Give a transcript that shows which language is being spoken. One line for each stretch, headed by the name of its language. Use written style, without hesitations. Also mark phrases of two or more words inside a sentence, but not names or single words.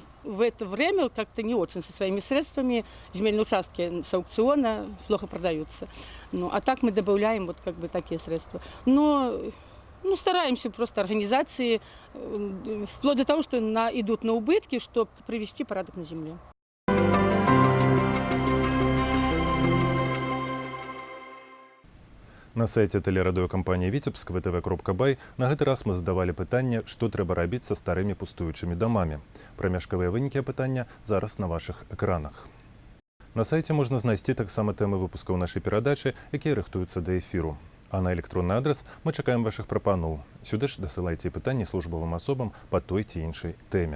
Russian: В это время как-то не очень со своими средствами земельные участки с аукциона плохо продаются. Ну, а так мы добавляем вот как бы такие средства. Но стараемся просто организации, вплоть до того, что идут на убытки, чтобы привести порядок на земле.
Belarusian: На сайце тэлерадыёкампаніі «Віцебск» vtv.by на гэты раз мы задавалі пытанне, што трэба рабіць са старымі пустуючымі дамамі. Прамежкавыя вынікі апытання зараз на вашых экранах. На сайце можна знайсці таксама тэмы выпускаў нашай перадачы, якія рыхтуюцца да эфіру. А на электронны адрас мы чакаем вашых прапаноў. Сюды ж дасылайце пытанні службовым асобам па той ці іншай тэме.